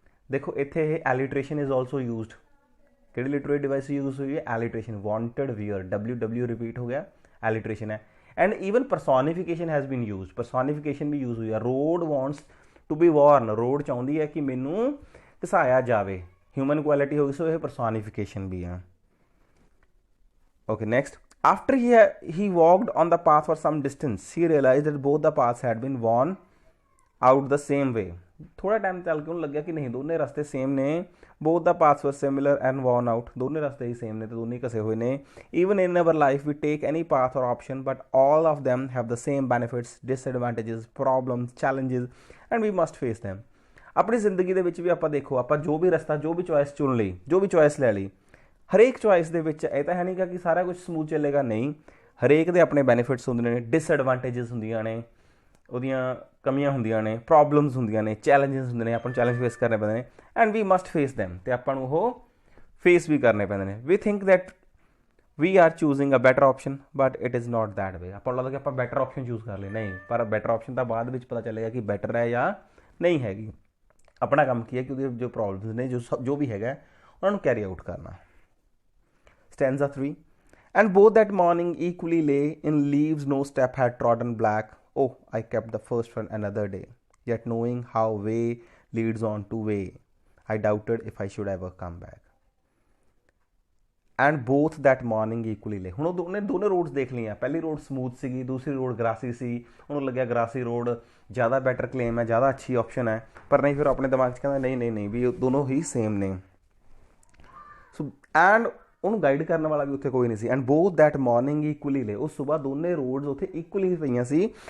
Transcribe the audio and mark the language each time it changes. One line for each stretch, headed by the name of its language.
Punjabi: ਦੇਖੋ ਇੱਥੇ ਇਹ ਐਲੀਟਰੇਸ਼ਨ
English: is also used,
Punjabi: ਕਿਹੜੀ ਲਿਟਰੇਰੀ ਡਿਵਾਈਸ ਯੂਜ਼ ਹੋਈ ਹੈ, ਐਲੀਟਰੇਸ਼ਨ। ਵਾਂਟਡ ਵੇਅਰ, WW ਰਿਪੀਟ ਹੋ ਗਿਆ, ਐਲੀਟਰੇਸ਼ਨ ਹੈ।
English: and even personification has been used,
Punjabi: ਪਰਸੋਨੀਫਿਕੇਸ਼ਨ we use ਹੋਈ ਹੈ।
English: road wants to be worn,
Punjabi: road ਚਾਹੁੰਦੀ ਹੈ ਕਿ ਮੈਨੂੰ ਘਸਾਇਆ ਜਾਵੇ, ਹਿਊਮਨ ਕੁਆਲਿਟੀ ਹੋ ਗਈ, ਸੋ ਇਹ ਪਰਸੋਨੀਫਿਕੇਸ਼ਨ ਵੀ ਹੈ।
English: Okay next, after he walked on the path for some distance, he realized that both the paths had been worn out the same way.
Punjabi: ਥੋੜਾ ਟਾਈਮ ਚੱਲ ਕੇ ਉਹਨੂੰ ਲੱਗਿਆ ਕਿ ਨਹੀਂ ਦੋਨੇ ਰਸਤੇ ਸੇਮ ਨੇ,
English: both the paths were similar and worn out,
Punjabi: ਦੋਨੇ ਰਸਤੇ ਹੀ ਸੇਮ ਨੇ ਤੇ ਦੋਨੇ ਘਸੇ ਹੋਏ ਨੇ।
English: even in our life we take any path or option, but all of them have the same benefits, disadvantages, problems, challenges, and we must face them.
Punjabi: ਆਪਣੀ ਜ਼ਿੰਦਗੀ ਦੇ ਵਿੱਚ ਵੀ ਆਪਾਂ ਦੇਖੋ, ਆਪਾਂ ਜੋ ਵੀ ਰਸਤਾ, ਜੋ ਵੀ ਚੋਇਸ ਚੁਣ ਲਈ, ਜੋ ਵੀ ਚੋਇਸ ਲੈ ਲਈ, ਹਰੇਕ ਚੋਇਸ ਦੇ ਵਿੱਚ ਇਹ ਤਾਂ ਹੈ ਨਹੀਂ ਕਿ ਸਾਰਾ ਕੁਝ ਸਮੂਥ ਚੱਲੇਗਾ, ਨਹੀਂ, ਹਰੇਕ ਦੇ ਆਪਣੇ ਬੈਨੀਫਿਟਸ ਹੁੰਦੇ ਨੇ, ਡਿਸਐਡਵਾਂਟੇਜਸ ਹੁੰਦੀਆਂ ਨੇ, ਉਹਦੀਆਂ ਕਮੀਆਂ ਹੁੰਦੀਆਂ ਨੇ, ਪ੍ਰੋਬਲਮਸ ਹੁੰਦੀਆਂ ਨੇ, ਚੈਲੰਜਸ ਹੁੰਦੇ ਨੇ, ਆਪਾਂ ਨੂੰ ਚੈਲੰਜ ਫੇਸ ਕਰਨੇ ਪੈਂਦੇ ਨੇ,
English: and we must face them,
Punjabi: ਅਤੇ ਆਪਾਂ ਨੂੰ ਉਹ ਫੇਸ ਵੀ ਕਰਨੇ ਪੈਂਦੇ ਨੇ।
English: We think that we are choosing a better option, but it is not that way.
Punjabi: ਆਪਾਂ ਨੂੰ ਲੱਗਦਾ ਕਿ ਆਪਾਂ ਬੈਟਰ ਆਪਸ਼ਨ ਚੂਜ਼ ਕਰ ਲਏ, ਨਹੀਂ, ਪਰ ਬੈਟਰ ਆਪਸ਼ਨ ਤਾਂ ਬਾਅਦ ਵਿੱਚ ਪਤਾ ਚੱਲੇਗਾ ਕਿ ਬੈਟਰ ਹੈ ਜਾਂ ਨਹੀਂ ਹੈਗੀ। ਆਪਣਾ ਕੰਮ ਕੀ ਹੈ ਕਿ ਉਹਦੇ ਜੋ ਪ੍ਰੋਬਲਮਸ ਨੇ, ਜੋ ਵੀ ਹੈਗਾ ਉਹਨਾਂ ਨੂੰ ਕੈਰੀ ਆਊਟ ਕਰਨਾ।
English: Stanza 3. And both that morning equally lay in leaves no step had trodden black. Oh, I kept the first one another day. Yet knowing how way leads on to way, I doubted if I should ever come back. And both that morning equally lay.
Punjabi: ਹੁਣ ਉਹ ਦੋਨੇ roads ਦੇਖ ਲਈਆਂ, ਪਹਿਲੀ road smooth ਸੀਗੀ, ਦੂਸਰੀ road grassy ਸੀ। ਉਹਨੂੰ ਲੱਗਿਆ ਗ੍ਰਾਸੀ ਰੋਡ ਜ਼ਿਆਦਾ ਬੈਟਰ ਕਲੇਮ ਹੈ, ਜ਼ਿਆਦਾ ਅੱਛੀ ਆਪਸ਼ਨ ਹੈ, ਪਰ ਨਹੀਂ, ਫਿਰ ਆਪਣੇ ਦਿਮਾਗ 'ਚ ਕਹਿੰਦਾ ਨਹੀਂ ਵੀ ਦੋਨੋਂ ਹੀ ਸੇਮ ਨੇ। ਸੋ ਐਂਡ ਉਹਨੂੰ ਗਾਈਡ ਕਰਨ ਵਾਲਾ ਵੀ ਉੱਥੇ ਕੋਈ ਨਹੀਂ ਸੀ।
English: and both that morning equally lay,
Punjabi: ਉਹ ਸੁਬਾਹ ਦੋਨੇ ਰੋਡਸ ਉੱਥੇ ਇਕੁਅਲੀ ਪਈਆਂ ਸੀ।